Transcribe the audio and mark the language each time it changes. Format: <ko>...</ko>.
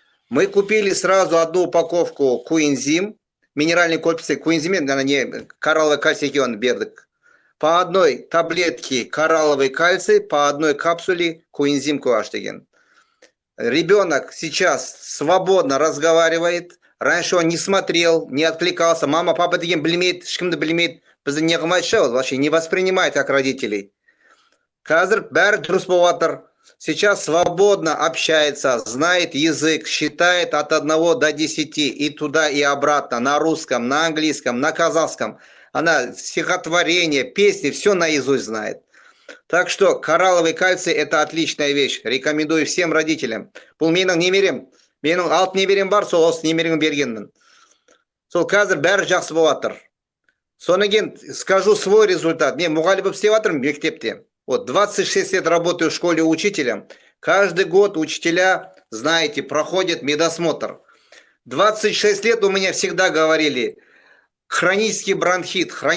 <ru>Мы купили сразу 1 упаковку коэнзим, минеральный корпус коэнзимен, коралловый кальций</ru> <kk>он бердік.</kk> <ru>По 1 таблетке коралловый кальций, по 1 капсуле коэнзим QH деген. Ребенок сейчас свободно разговаривает. Раньше он не смотрел, не откликался.</ru> <kk>Мама, папа деген білмейді, ешкімді білмейді. Бізді не қылмайды,</kk> <ru>вообще не воспринимает как родителей.</ru> <kk>Қазір бәрі дұрыс болып жатыр.</kk> <ru>Сейчас свободно общается, знает язык, считает от 1 до 10 и туда, и обратно, на русском, на английском, на казахском. Она стихотворение, песни, все наизусть знает. Так что коралловый кальций – это отличная вещь. Рекомендую всем родителям.</ru> <kk>Бұл менің немерем. Менің 6 немерем бар, сол осы немерем бергенмін. Сол қазір бәрі жақсы болып жатыр. Содан кейін</kk> <ru>скажу свой результат.</ru> <kk>Мен мұғалім болып істеп жатырмын мектепте.</kk> <ru>Вот 26 лет работаю в школе учителем. Каждый год учителя, знаете, проходят медосмотр. 26 лет у меня всегда говорили, хронический бронхит.</ru>